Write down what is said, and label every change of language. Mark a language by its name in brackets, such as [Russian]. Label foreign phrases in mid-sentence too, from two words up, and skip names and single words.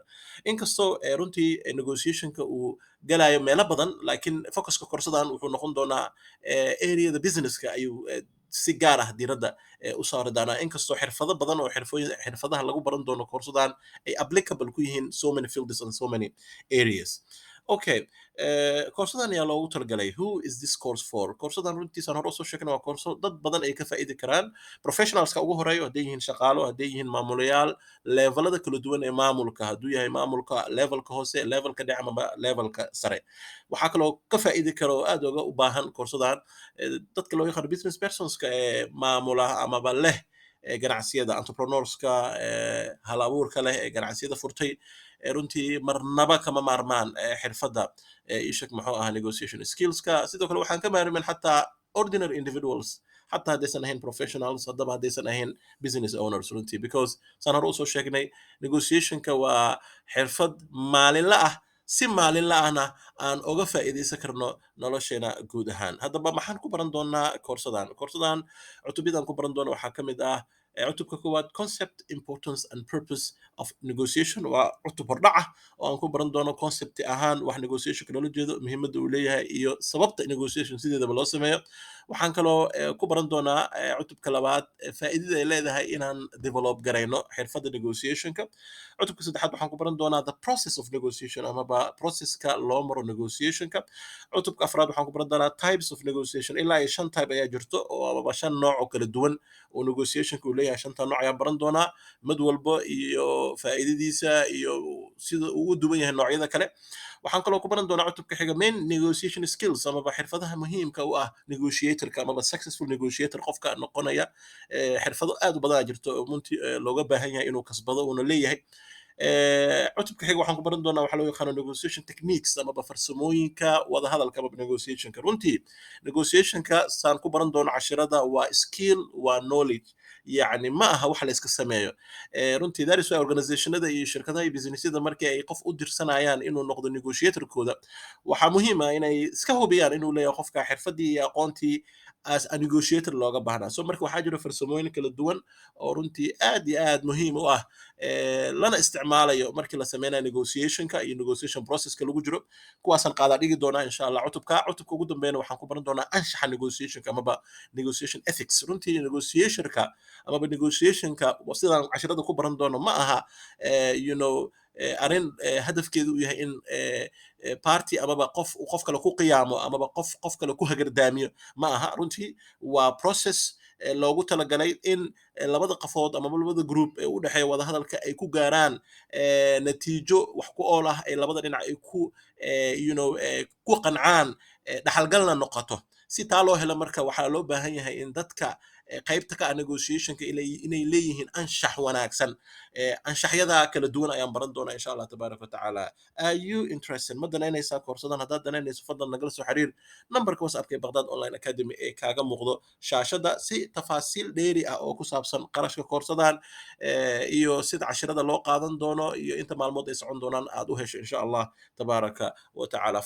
[Somali] Inkastoo runtii negotiationka uu galayo meelo badan laakiin focuska korsadan wuxuu noqon doonaa areada businesska ayuu si gaar ah diiradda u saari doonaa inkastoo xirfado badan oo xirfadaha lagu baran doono koorsadan ay applicable ku yihiin [English] so many fields and so many areas. [Somali] Okay, koorsadan ayaa loogu talagalay [English] who is this course for? [Somali] Koorsadan runtiisaan hore usoo sheegnay waa koorso dad badan ay ka faa'iidi karaan. Professionalska ugu horeeyo hadday yihiin shaqaalo hadday yihiin maamulayaal levelada kala duwan ee maamulka hadduu yahay maamulka levelka hoose levelka dhexe ama levelka sare. Waxaa kaloo ka faa'iidi kara oo aad uga u baahan koorsadan dadka loo yaqaano business personska ee maamula amaba leh ganacsiyada entrepreneurska hal abuurka leh ee ganacsiyada furtay runtii marnaba kama maarmaan xirfadda ishak muxuu ahaa negotiation skillska. Sidoo kale waxaan ka maarmin xataa [English] ordinary individuals [Somali] حتى haddaysan ahayn professionals haddaba haddaysan ahayn [English] business owners [Somali] runtii because saan hore usoo sheegnay negotiationka waa xirfad maalinla ah si maalinle ahna aan uga faa'iidaysan karno nolosheena guud ahaan. Haddaba maxaan ku baran doonaa koorsadan? Koorsadan cutubyadaan ku baran doono waxaa ka mid ah cutubka koowaad [English] concept, importance and purpose of negotiation. [Somali] Waa cutub hordhac ah oo aan ku baran doono concept ahaan wax negotiationka loola jeedo, muhiimadda uu leeyahay iyo sababta negotiation sideedaba loo sameeyo. Waxaan kaloo ku baran doonaa cutubka labaad faa'iidada ay leedahay inaan develop garayno xirfadda negotiationka. cutubka saddexaad waxaan ku baran doonaa [English] the process of negotiation [Somali] amaba processka loo maro negotiationka. cutubka afraad waxaan ku baran doonaa [English] types of negotiation. [Somali] Ilaa iyo 5 type ayaa jirto oo amaba 5 nooc oo kala duwan oo negotiationka uu leeyahay. 5ta nooc ayaan baran doonaa, mid walba iyo faa'iidadiisa iyo sida uu u duwan yahay noocyada kale. waxaan kaloo ku baran doonaa cutubka xiga [English] main negotiation skills [Somali] amaba xirfadaha muhiimka u ah negotiatorka amaba [English] successful negotiator [Somali] qofka noqonaya. xirfado aad u badan jirto oo runtii looga baahan yahay inuu kasbado uuna leeyahay. cutubka xiga waxaan ku baran doonaa waxa loo yaqaano [English] negotiation techniques [Somali] amaba farsamooyinka wadahadalka amaba negotiationka. Runtii negotiationka saan ku baran doono cashirada waa skill, waa knowledge, yacni ma aha wax la iska sameeyo. runtii [English] that is why [Somali] organizationada iyo shirkadaha iyo businessyada markii ay qof u dirsanayaan inuu noqdo negotiatorkooda, waxaa muhiim ah inay iska hubiyaan inuu leeyahay qofka xirfadii iyo aqoontii [English] as a negotiator [Somali] looga baahnaa. So marka waxaa jira farsamooyin kala duwan oo runtii aad iyo aad muhiim u ah lana isticmaalayo markii la sameynayo negotiationka iyo negotiation processka lagu jiro. kuwaasaan qaadaa dhigi doonaa [Arabic] إن شاء الله [Somali] cutubka ugu dambeeyana waxaan ku baran doonaa anshaxa negotiationka amaba [English] negotiation ethics. [Somali] Runtii negotiationka amaba negotiationka sidaan cashirada ku baran doono ma aha [English] you know [Somali] arrin hadafkeedu uu yahay in party amaba qof kale ku qiyaamo amaba qof kale ku hagardaamiyo ma aha. Runtii waa process loogu talagalay in labada qafood ama labada group ee u dhexeeya wada hadalka ay ku gaaraan natiijo wax ku ool ah ay labada dhinac ay ku [English] you know [Somali] ku qancaan dhaxalgalna noqoto. Si taa loo helo marka waxaa loo baahan yahay in dadka qaybta ka ah negotiationka inay leeyihiin anshax wanaagsan. anshaxyada kala duwan ayaan baran doonaa [Arabic] إن شاء الله تبارك وتعالى. [English] Are you interested? [Somali] Ma danaynaysaa koorsadan? Haddaad danaynayso fadlan nagala soo xiriir nambarka whatsappka ee Baghdad Online Academy ee kaaga muuqdo shaashada si tafaasiil dheeri ah oo ku saabsan qarashka koorsadan iyo sida cashirada loo qaadan doono iyo inta maalmood ay socon doonaan aad u hesho [Arabic] إن شاء الله تبارك وتعالى.